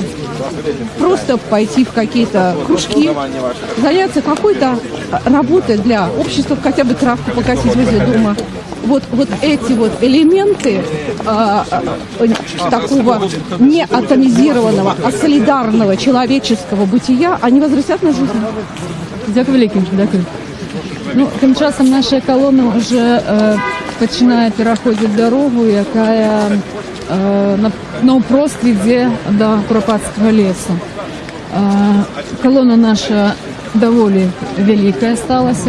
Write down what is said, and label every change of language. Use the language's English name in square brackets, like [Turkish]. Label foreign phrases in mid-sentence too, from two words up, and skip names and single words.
[Russian] Просто пойти в какие-то кружки, заняться какой-то работой для общества, хотя бы травку покосить возле дома. Вот эти вот элементы такого не атомизированного, а солидарного человеческого бытия, они возвратят на жизнь. [Ukrainian] Дякую велике. Дякую. Ну, тим часом наша колона вже починає переходити дорогу, яка навпрост йде до Куропатського лісу. Колона наша доволі велика сталася.